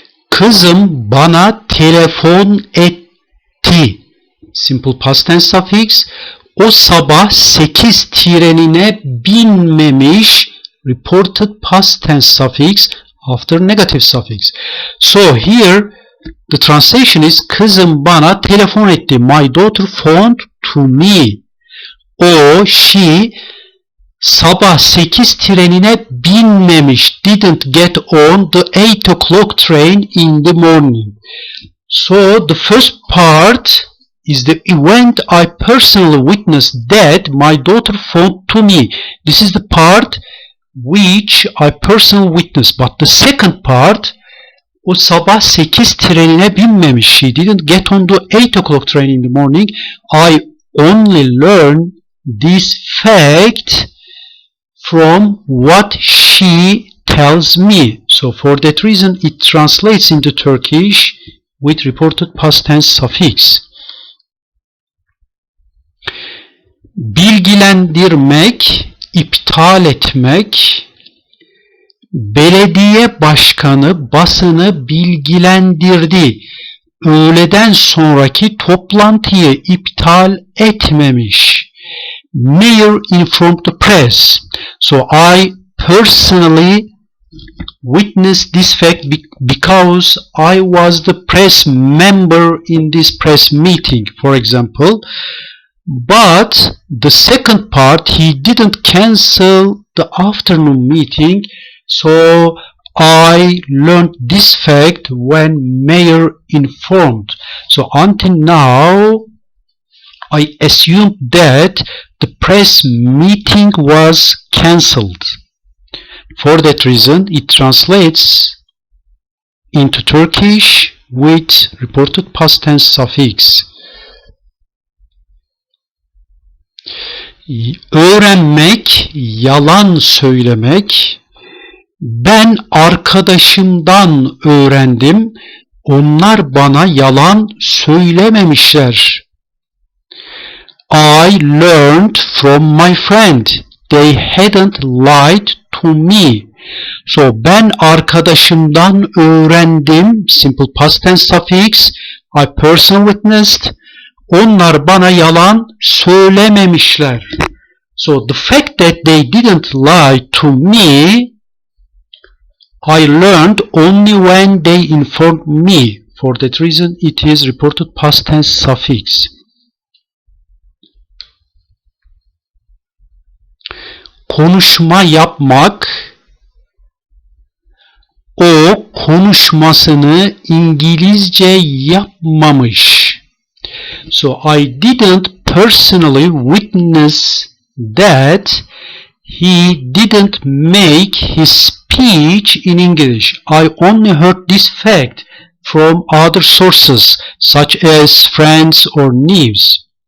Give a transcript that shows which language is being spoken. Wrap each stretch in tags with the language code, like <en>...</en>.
<tr>Kızım bana telefon etti.</tr> <en>Simple past tense suffix.</en> <tr>O sabah 8 trenine binmemiş.</tr> <en>Reported past tense suffix after negative suffix. So here the translation is</en> <tr>kızım bana telefon etti.</tr> <en>My daughter phoned to me. O, she sabah 8 trenine binmemiş. Didn't get on the 8 o'clock train in the morning. So the first part is the event I personally witnessed that my daughter phoned to me. This is the part which I personally witnessed. But the second part,</en> <tr>o sabah 8 trenine binmemiş.</tr> <en>She didn't get on the 8 o'clock train in the morning. I only learned this fact from what she tells me. So for that reason it translates into Turkish with reported past tense suffix.</en> <tr>Bilgilendirmek, iptal etmek. Belediye başkanı basını bilgilendirdi. Öğleden sonraki toplantıyı iptal etmemiş.</tr> <en>Mayor informed the press. So I personally witnessed this fact because I was the press member in this press meeting, for example. But the second part, he didn't cancel the afternoon meeting. So I learned this fact when mayor informed. So until now, I assumed that the press meeting was cancelled. For that reason, it translates into Turkish with reported past tense suffix.</en> <tr>Öğrenmek, yalan söylemek. Ben arkadaşımdan öğrendim. Onlar bana yalan söylememişler.</tr> <en>I learned from my friend. They hadn't lied to me.</en> <tr>So ben arkadaşımdan öğrendim.</tr> <en>Simple past tense suffix. I person witnessed.</en> <tr>Onlar bana yalan söylememişler.</tr> <en>So the fact that they didn't lie to me, I learned only when they informed me. For that reason, it is reported past tense suffix.</en> <tr>Konuşma yapmak. O konuşmasını İngilizce yapmamış.</tr> <en>So I didn't personally witness that he didn't make his speech in English. I only heard this fact from other sources such as friends or news.</en>